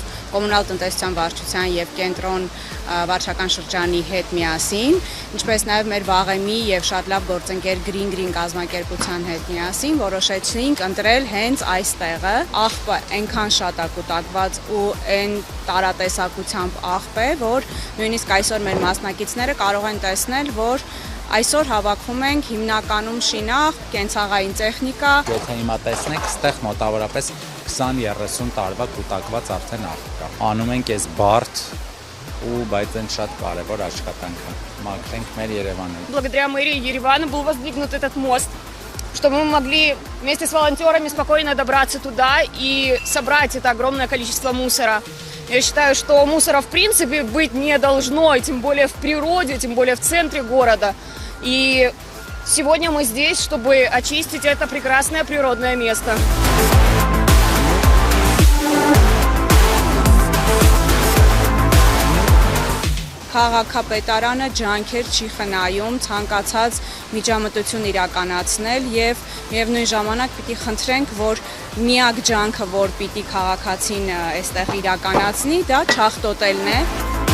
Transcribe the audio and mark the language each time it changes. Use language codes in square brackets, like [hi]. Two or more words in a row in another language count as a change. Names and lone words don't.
[hy] Կոմունալ տնտեսության վարչության եւ կենտրոն վարչական շրջանի հետ միասին, ինչպես նաեւ մեր վաղեմի եւ շատ լավ գործընկեր Green կազմակերպության հետ միասին որոշեցինք ընտրել հենց այս տեղը։ Աղբը այնքան շատ է կուտակված ու այն տարատեսակությամբ աղբ է, որ նույնիսկ այսօր մեր մասնակիցները կարող են տեսնել, որ այսօր հավաքվում ենք հիմնականում շինաղ, կենցաղային տեխնիկա։ Եթե հիմա տեսնեք, ստեղ մոտավորապես 20-30 տարվա կուտակված արդեն աղբ կա։ Անում ենք այս բարդ ու բայց այն շատ կարևոր աշխատանքը։ Մաքրենք մեր Երևանը։ [ru] Благодаря мэрии Еревана был воздвигнут этот мост, чтобы мы могли вместе с волонтерами спокойно добраться туда и собрать это огромное количество мусора. Я считаю, что мусора в принципе быть не должно, и тем более в природе, тем более в центре города. И сегодня мы здесь, чтобы очистить это прекрасное природное место. [hy] Քաղաքապետարանը ջանքեր չի խնայում ցանկացած միջամտություն իրականացնել եւ միևնույն ժամանակ պիտի խնդրենք, որ միակ ջանքը, որ պիտի քաղաքացին այստեղ իրականացնի, դա չախտոտելն է։